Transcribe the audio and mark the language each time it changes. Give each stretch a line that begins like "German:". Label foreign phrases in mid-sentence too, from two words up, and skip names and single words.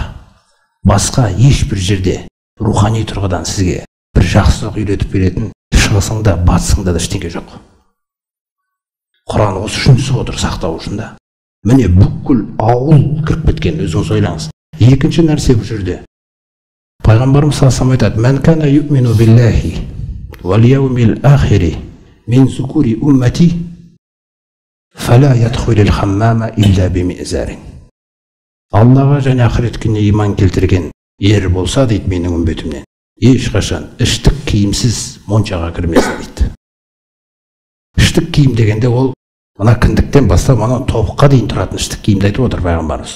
Kazakh: Басқа ешбір жерде рухани тұрғыдан сізге бір жақсылық үйретіп беретін шығысыңда, батысыңда да ештеңе жоқ. Құран осы үшін түсіп отыр, сақтау үшін да. Міне бүкіл ауыл кіріп кеткен, өзіңіз ойлаңыз. Екінші нәрсе бұл жерде.
Arabic: Пайғамбарымыз صلى الله عليه وسلم айтады: "من كان يؤمن بالله واليوم الآخر من ذكور أمتي فلا يدخل الحمام إلا بمئزر."
Kazakh: Аллаға және ақырет күніне иман келтірген ер болса дейді менің үмбетімнен, ешқашан іштік киімсіз моншаға кірмесін дейді. Іштік киім дегенде ол мына кіндіктен бастап ана тобыққа дейін тұратын іштік киімді айтып отыр пайғамбарымыз.